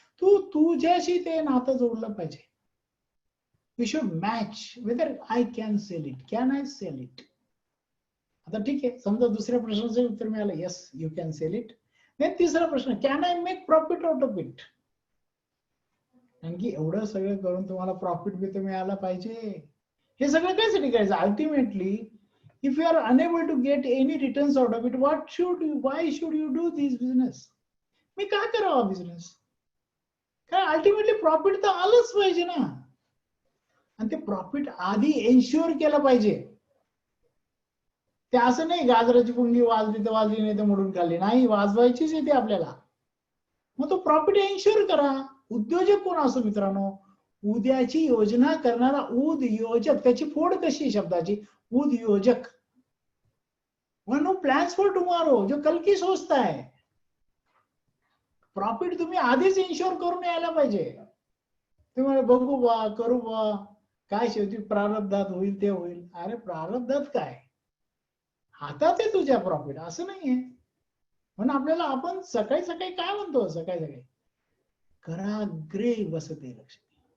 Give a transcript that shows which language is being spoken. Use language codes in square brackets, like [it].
[mr] तू तुझ्याशी ते नातं जोडलं पाहिजे. [en] you should match whether I can sell it, [mr] can I sale it. आता ठीक आहे, समजा दुसऱ्या प्रश्नाचं उत्तर मिळालं [en] Yes you can sell it. [mr] नाही, तिसरा प्रश्न [en] Can I make profit out of it. [mr] आणखी एवढं सगळं करून तुम्हाला प्रॉफिट बी तर मिळाला पाहिजे. हे सगळं कायसाठी करायचं? [en] Ultimately if you are unable to get any returns out of it, why should you do this business? [mr] मी का करावा बिझनेस? कारण अल्टिमेटली प्रॉफिट तर आलंच पाहिजे ना. आणि ते प्रॉफिट आधी एन्श्युअर केलं पाहिजे. ते असं नाही गाजराची पुंगी वाजली तर वाजली, नाही तर मोडून खाल्ली. नाही, वाजवायचीच येते आपल्याला. मग तो प्रॉफिट एन्श्युअर करा. उद्योजक कोण असो मित्रांनो? उद्याची योजना करणारा उद्योजक. त्याची फोड कशी शब्दाची? उद्योजक. [en] one who plans for tomorrow, [hi] जो कल की सोचता है. [mr] प्रॉफिट तुम्ही आधीच इन्श्योर करून यायला पाहिजे. तुम्ही बघू बा, करू बा, काय शेवटी प्रारब्धात होईल ते होईल. अरे प्रारब्धात काय, हातात आहे तुझ्या प्रॉफिट, असं नाहीये. म्हणून आपल्याला आपण सकाळी सकाळी काय म्हणतो? सकाळी सकाळी [sa] कराग्रे वसते लक्ष्मी.